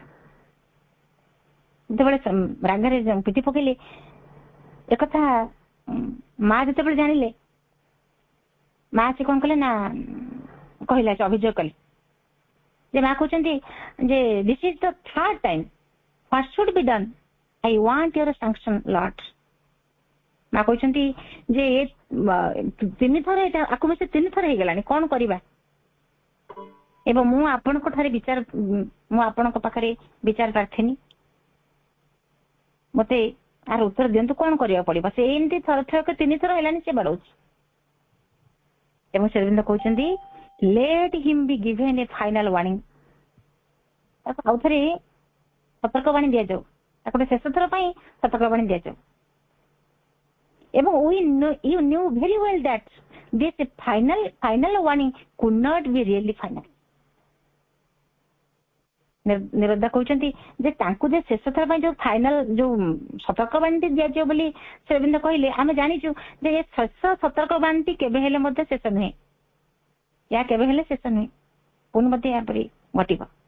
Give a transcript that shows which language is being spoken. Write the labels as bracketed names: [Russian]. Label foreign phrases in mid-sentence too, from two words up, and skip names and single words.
[Odia] ଯେତେବେଳେ ରାଗରେ ପିଟି ପକେଇଲେ ଏକଥା ମା ଯେତେବେଳେ ଜାଣିଲେ ମା ସେ କଣ କଲେ ନା କହିଲା ସେ ଅଭିଯୋଗ କଲେ ଯେ ମା କହୁଛନ୍ତି ଯେ [English] this is the third time what should be done I want your sanction Lord [Odia] ମା କହିଛନ୍ତି ଯେ ତିନିଥର ଏଇଟା ଆକୁ ମିଶି 3 ଥର ହେଇଗଲାଣି କଣ କରିବା ଏବଂ ମୁଁ ଆପଣଙ୍କ ପାଖରେ ବିଚାର ପ୍ରାର୍ଥିନୀ ମତେ ଆର ଉତ୍ତର ଦିଅନ୍ତୁ କଣ କରିବାକୁ ପଡିବ ସେ ଏମିତି ଥର 3 ଥର ହେଲାଣି ସେ ବାଡଉଛି ଏବଂ ଶ୍ରୀ ଅରବିନ୍ଦ କହୁଛନ୍ତି [English] let him be given a final warning [Odia] ତାକୁ ଆଉ ଥରେ ସତର୍କବାଣୀ ଦିଆଯାଉ ତାକୁ ଶେଷ ଥର ପାଇଁ ସତର୍କବାଣୀ ଦିଆଯାଉ ଏବଂ [English] you knew very well that this final warning could not be really final [Odia] ନିରୋଧା କହୁଛନ୍ତି ଯେ ତାଙ୍କୁ ଯେ ଶେଷ ଥର ପାଇଁ ଯୋଉ ଫାଇନାଲ ଯୋଉ ସତର୍କବାଣୀଟି ଦିଆଯିବ ବୋଲି ଶ୍ରୀ ଅରବିନ୍ଦ କହିଲେ ଆମେ ଜାଣିଛୁ ଯେ ଏ ଶେଷ ସତର୍କବାଣୀଟି କେବେ ହେଲେ ମଧ୍ୟ ଶେଷ ନୁହେଁ ଏହା କେବେ ହେଲେ ଶେଷ ନୁହେଁ ପୁଣି ମଧ୍ୟ ଏହାପରି ଘଟିବ